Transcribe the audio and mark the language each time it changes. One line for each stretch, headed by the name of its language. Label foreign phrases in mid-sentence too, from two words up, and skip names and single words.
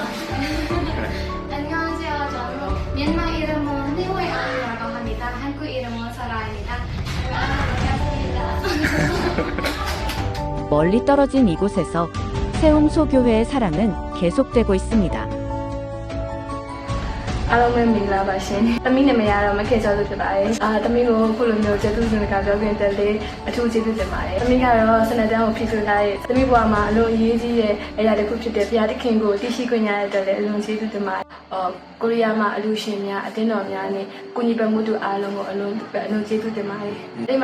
Korean: 안녕하세요. 저는 미얀마 이름은 니호이라고 합니다. 한국 이름은 소라입니다. 반갑습니다. 멀리 떨어진 이곳에서 세움소교회의 사랑은 계속되고 있습니다.
Burmese: အားလုံးပဲမင်္ဂလာပါရှင်။သမီးနာမည်ကတော့မခေကျော်သူဖြစ်ပါတယ်။သမီးကိုခုလိုမျိုးကျေးဇူးတင်စကားပြောခွင့်တက်လေးအထူးကျေးဇူးတင်ပါတယ်။သမီးကတော့စနက်တန်းကိုဖြစ်ဆိုထားတဲ့သမီးဘဝမှာအလွန်အရေးကြီးတဲ့အရာတစ်ခု ဖြစ်တဲ့ဘုရားသခင်ကိုသိရှိခွင့်ရတဲ့အတွက်လည်းအလွန်ကျေးဇူးတင်ပါတယ်။ကိုရီးယားမှာအလူရှင်များအတင်းတော်များနဲ့ကိုညီပတ်မှုတို့အားလုံးကိုအလွန်ကျေးဇူးတင်ပါတယ်။အိမ်မှာ